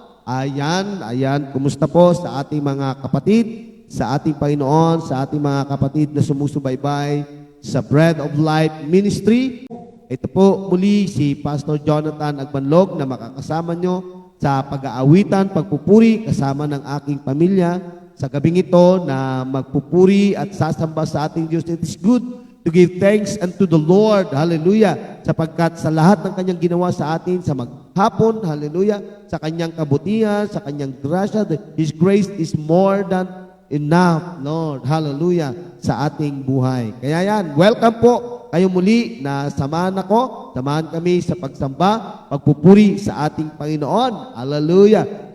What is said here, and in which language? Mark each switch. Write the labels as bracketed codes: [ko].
[tl] Ayan. Kumusta po sa ating mga kapatid, sa ating Panginoon, sa ating mga kapatid na sumusubaybay sa Bread of Life Ministry. Ito po muli si Pastor Jonathan Agbanlog na makakasama nyo sa pag-aawitan, pagpupuri kasama ng aking pamilya. Sa gabing ito na magpupuri at sasamba sa ating Diyos. [en] It is good to give thanks unto the Lord. Hallelujah. [tl] Sapagkat sa lahat ng kanyang ginawa sa atin sa maghapon, hallelujah, sa kanyang kabutihan, sa kanyang grasya, [en] His grace is more than enough, Lord. [tl] Hallelujah. Sa ating buhay. Kaya yan, welcome po kayo muli na samahan kami sa pagsamba, pagpupuri sa ating Panginoon. Hallelujah.